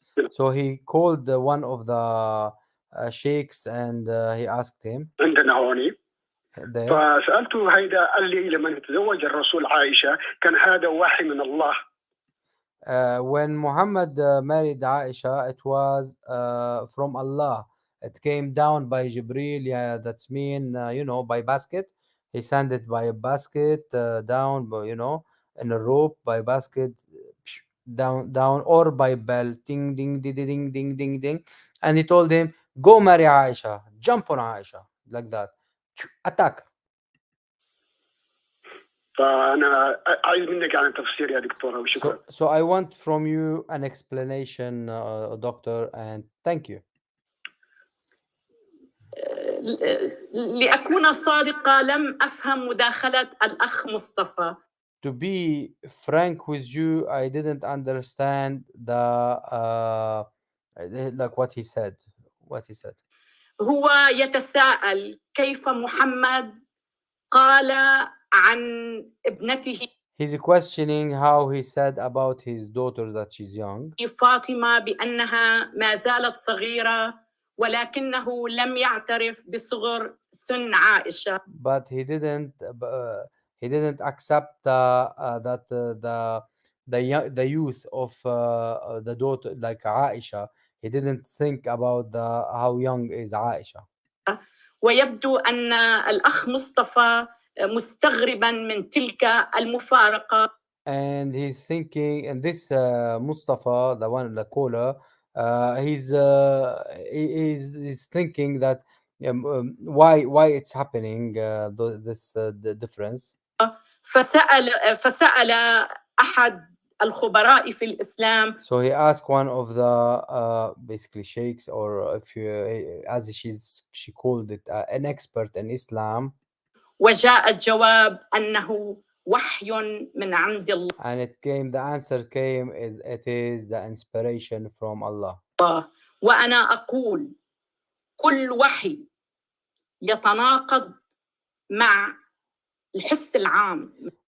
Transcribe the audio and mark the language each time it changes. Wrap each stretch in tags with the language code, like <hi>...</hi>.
<en>So he called one of the sheikhs and he asked him.</en> <ar>عندنا هوني.</ar> <en>There.</en> <ar>فسألته هيدا، قال لي لما تزوج الرسول عائشة كان هذا وحي من الله.</ar> <en>When Muhammad married Aisha, it was from Allah. It came down by Jibril. Yeah, that's mean by basket. He sent it by a basket down, in a rope by basket down or by bell, ding ding ding ding ding ding ding, and he told him, "Go marry Aisha, jump on Aisha like that, attack."</en> <ar>فأنا عايز منك يعني تفسير يا دكتور وشكرا.</ar> <en>So I want from you an explanation, doctor, and thank you.</en> <ar>لأكون صادقة لم أفهم مداخلة الأخ مصطفى.</ar> <en>To be frank with you, I didn't understand like what he said.</en> <ar>هو يتساءل كيف محمد قال عن ابنته</ar> <en>He's questioning how he said about his daughter that she's young.</en> <ar>فاطمة بأنها ما زالت صغيرة ولكنه لم يعترف بصغر سن عائشة.</ar> <en>But he didn't accept that the youth of the daughter like Aisha. He didn't think about how young is Aisha.</en> <ar>ويبدو أن الأخ مصطفى مستغربا من تلك المفارقة.</ar> <en>And he's thinking, and this Mustafa, the one, the caller, he's thinking that why it's happening, the difference.</en> <ar>فسأل أحد الخبراء في الإسلام.</ar> <en>So he asked one of the basically sheikhs, or if you, as she called it, an expert in Islam.</en> <ar>وجاء الجواب أنه وحي من عند الله.</ar> <en>And the answer came, it is the inspiration from Allah.</en> <ar>وأنا أقول كل وحي يتناقض مع الحس العام.</ar>